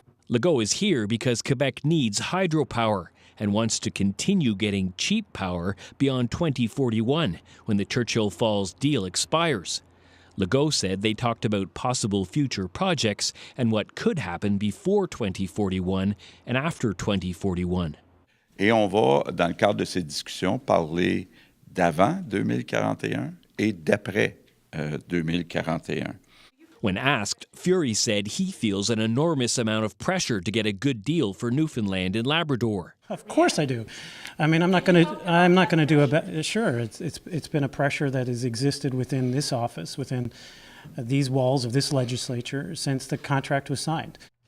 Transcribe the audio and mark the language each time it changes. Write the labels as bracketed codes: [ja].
[en] Legault is here because Quebec needs hydropower and wants to continue getting cheap power beyond 2041, when the Churchill Falls deal expires. Legault said they talked about possible future projects and what could happen before 2041 and after 2041. [fr] Et on va, dans le cadre de ces discussions, parler d'avant 2041 et d'après 2041. [en] When asked, Furey said he feels an enormous amount of pressure to get a good deal for Newfoundland and Labrador. Of course I do. I mean, I'm not going to do a sure. It's been a pressure that has existed within this office, within these walls of this legislature since the contract was signed.